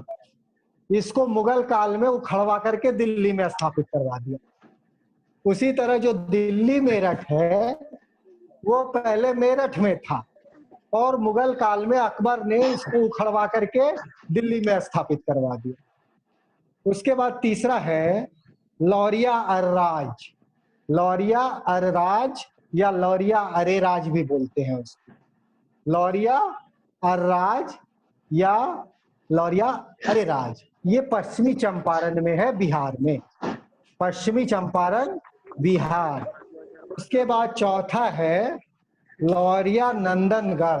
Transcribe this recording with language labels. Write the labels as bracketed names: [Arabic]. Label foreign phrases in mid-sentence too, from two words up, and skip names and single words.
[Hindi] इसको मुगल काल में उखड़वा करके दिल्ली में स्थापित करवा दिया। उसी तरह जो दिल्ली मेरठ है वो पहले मेरठ में था और मुगल काल में अकबर ने इसको उखड़वा करके दिल्ली में स्थापित करवा दिया। उसके बाद तीसरा है लौरिया अरराज। लौरिया अरराज या लौरिया अरेराज भी बोलते हैं उसको। लौरिया अरराज या लौरिया अरेराज, ये पश्चिमी चंपारण में है, बिहार में। पश्चिमी चंपारण, बिहार। उसके बाद चौथा है लौरिया नंदनगढ़।